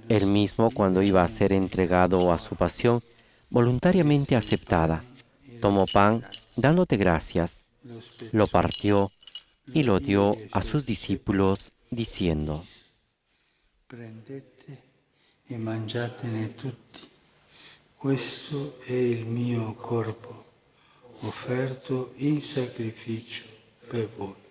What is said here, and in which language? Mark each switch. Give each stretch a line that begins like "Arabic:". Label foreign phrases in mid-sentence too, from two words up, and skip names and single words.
Spanish: Él mismo, cuando iba a ser entregado a su pasión, voluntariamente aceptada, tomó pan, dándote gracias,
Italian: lo spezzò,
Spanish: lo partió y lo dio a sus discípulos, diciendo:
Italian: prendete e mangiatene tutti. Questo è il mio corpo, offerto in sacrificio per voi.